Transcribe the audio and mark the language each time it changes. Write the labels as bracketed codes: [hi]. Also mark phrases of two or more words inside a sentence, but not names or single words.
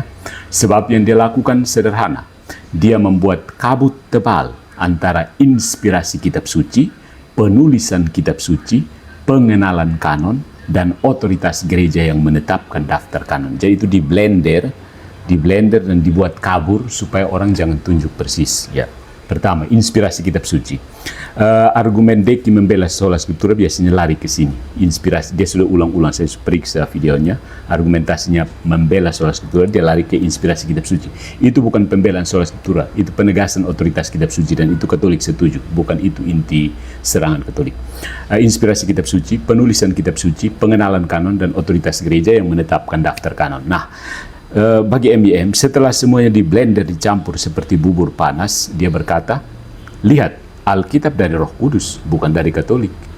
[id] Sebab yang dia lakukan sederhana. Dia membuat kabut tebal antara inspirasi kitab suci, penulisan kitab suci, pengenalan kanon, dan otoritas gereja yang menetapkan daftar kanon. Jadi itu di blender dan dibuat kabur supaya orang jangan tunjuk persis. Ya. Pertama, inspirasi kitab suci. Argumen Deki membela [la] sola scriptura [id] biasanya lari ke sini. Inspirasi, dia sudah ulang-ulang, saya periksa videonya. Argumentasinya membela [la] sola scriptura, [id] dia lari ke inspirasi kitab suci. Itu bukan pembelaan [la] sola scriptura, [id] itu penegasan otoritas kitab suci, dan itu Katolik setuju. Bukan itu inti serangan Katolik. Inspirasi kitab suci, penulisan kitab suci, pengenalan kanon, dan otoritas gereja yang menetapkan daftar kanon. Nah, bagi MYM, setelah semuanya di blender, dicampur seperti bubur panas, dia berkata, lihat, Alkitab dari Roh Kudus, bukan dari Katolik.